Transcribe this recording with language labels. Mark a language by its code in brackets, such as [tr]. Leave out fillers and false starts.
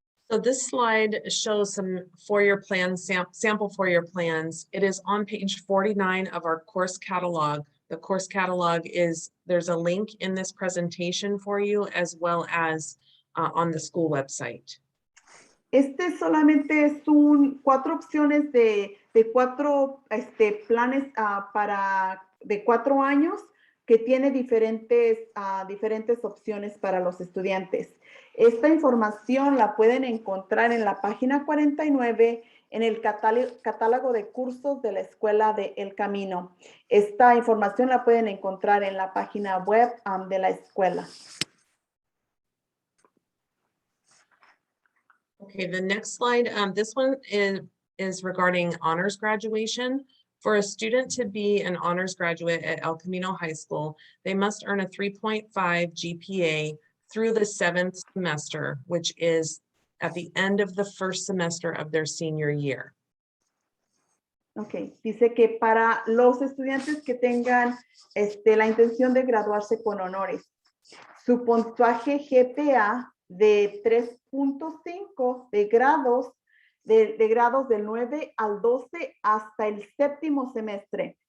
[en] So this slide shows some four-year plans, sample four-year plans. It is on page 49 of our course catalog. The course catalog there's a link in this presentation for you, as well as on the school website. [es] Solamente es 4 opciones de 4 planes de 4 años que tiene diferentes opciones para los estudiantes. Esta información la pueden encontrar en la página 49 en el catálogo de cursos de la Escuela de El Camino. Esta información la pueden encontrar en la página web de la escuela. [en] Okay, the next slide, this one is regarding honors graduation. For a student to be an honors graduate at El Camino High School, they must earn a 3.5 GPA through the 7th semester, which is at the end of the first semester of their senior year. [es] Ok, dice que para los estudiantes que tengan la intención de graduarse con honores, su puntaje GPA de 3.5 de grados del 9 al 12 hasta el 7º semestre.